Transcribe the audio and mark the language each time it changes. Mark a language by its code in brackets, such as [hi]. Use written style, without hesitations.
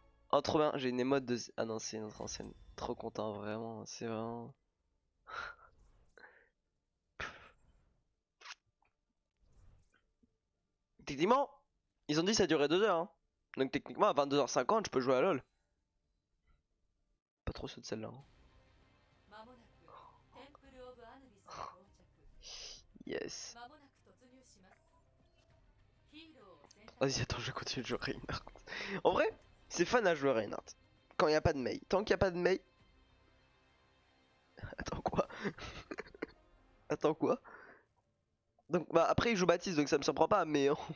[fr] Oh, trop bien, j'ai une émote de. Ah non, c'est notre ancienne. Trop content, vraiment, c'est vraiment. Techniquement, ils ont dit que ça durait 2 heures. Hein. Donc techniquement, à 22h50, je peux jouer à LoL. Pas trop ceux de celle-là. Hein. [ja] まもなくテンプル・オブ・アヌビスに到着 [en] Yes. [ja] まもなく突入しますヒーローを選択 [fr] Vas-y, attends, je continue de jouer Reinhardt. En vrai, c'est fun à jouer Reinhardt. Quand il n'y a pas de Mei. Tant qu'il n'y a pas de Mei. Attends quoi? Attends quoi? Donc, bah après, il joue Baptiste, donc ça me surprend pas, mais.